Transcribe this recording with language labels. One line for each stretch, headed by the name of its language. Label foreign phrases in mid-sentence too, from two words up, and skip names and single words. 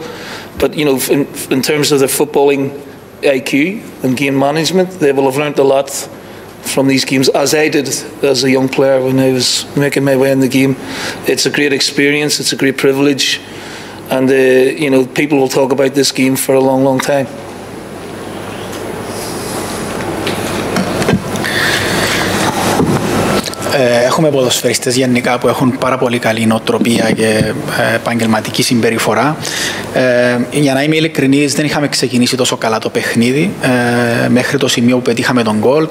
English: But, you know, in terms of their footballing IQ and game management, they will have learnt a lot from these games, as I did as a young player when I was making my way in the game. It's a great experience, it's a great privilege, and you know, people will talk about this game for a long, long time.
Greek: Έχουμε ποδοσφαιριστές γενικά που έχουν πάρα πολύ καλή νοοτροπία και επαγγελματική συμπεριφορά. Για να είμαι ειλικρινής, δεν είχαμε ξεκινήσει τόσο καλά το παιχνίδι μέχρι το σημείο που πετύχαμε τον γκολ.